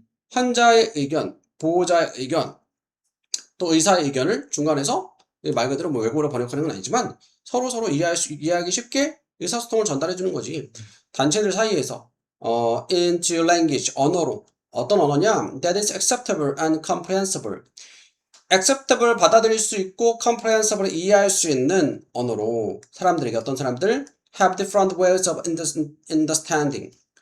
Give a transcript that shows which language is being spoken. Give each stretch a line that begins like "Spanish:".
Korean: 환자의 의견, 보호자의 의견, 또 의사의 의견을 중간에서 말 그대로 외국어로 번역하는 건 아니지만 서로 이해하기 쉽게 의사소통을 전달해 주는 거지. 단체들 사이에서
English: into language,
Korean: 언어로. 어떤 언어냐?
English: That is acceptable and comprehensible.
Korean: acceptable, 받아들일 수 있고 comprehensible, 이해할 수 있는 언어로 사람들에게, 어떤 사람들
English: have different ways of understanding.